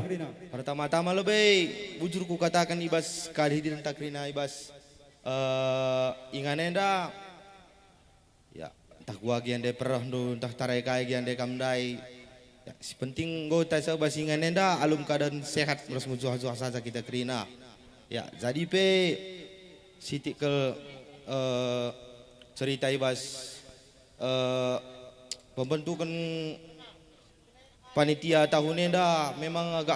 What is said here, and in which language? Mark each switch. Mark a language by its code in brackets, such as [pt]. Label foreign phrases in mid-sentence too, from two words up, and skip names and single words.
[btx] Pertama-tama lebih bujur ku katakan ibas kehadiran tak Krina ibas ingan enda ya entah gua gian de perah nu entah tarai kai gian de kamdai ya, si penting go ta sebas ingan enda alum keadaan sehat terus mujuah-juah saja kita Krina ya. Jadi pe sitik ke cerita ibas pembentukan panitia tahun enda memang agak